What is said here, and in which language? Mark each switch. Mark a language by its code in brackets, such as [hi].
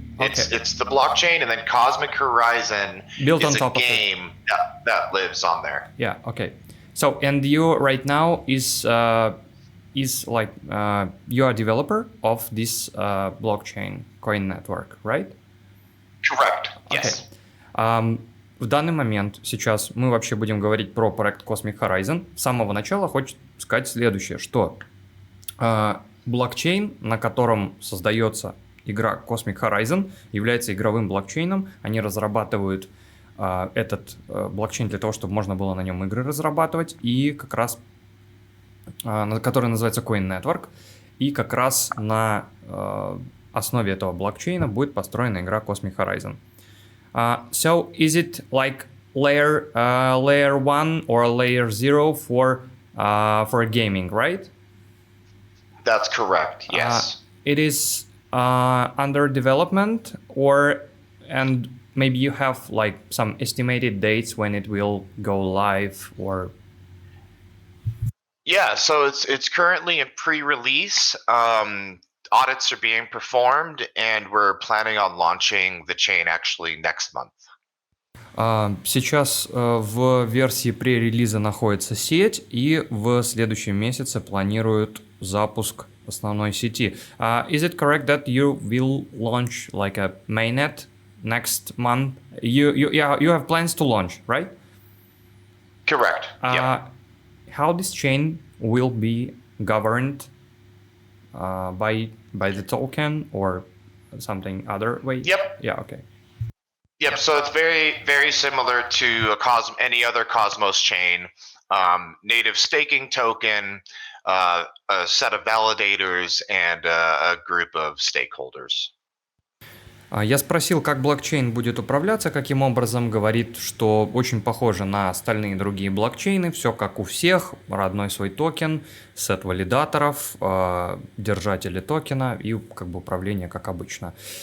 [en] It's the blockchain, and then Cosmic Horizon built is on top a game that lives on there. Yeah. Okay. So, and you right now is like you are a developer of this blockchain Coin Network, right? Correct. Yes. Okay. [ru] В данный момент, сейчас мы вообще будем говорить про проект Cosmic Horizon. С самого начала хочу сказать следующее, что блокчейн, на котором создается игра Cosmic Horizon, является игровым блокчейном. Они разрабатывают этот блокчейн для того, чтобы можно было на нем игры разрабатывать, и как раз, который называется Coin Network, и как раз на основе этого блокчейна будет построена игра Cosmic Horizon. [en] So is it like layer 1 or layer 0 for gaming, right? That's correct. Yes. It is under development, and maybe you have like some estimated dates when it will go live, or... Yeah, so it's currently in pre-release. Audits are being performed, and we're planning on launching the chain actually next month. [ru] Сейчас в версии пререлиза находится сеть, и в следующем месяце планируют запуск основной сети. [en] Is it correct that you will launch like a mainnet next month? You have plans to launch, right? Correct. Yeah. How this chain will be governed? By the token or something other way? Yep. Yeah. Okay. Yep. So it's very, very similar to any other Cosmos chain. Native staking token, a set of validators, and a group of stakeholders. [ru] Я спросил, как блокчейн будет управляться, каким образом. Говорит, что очень похоже на остальные другие блокчейны, все как у всех, родной свой токен, сет валидаторов, держатели токена и как бы управление как обычно.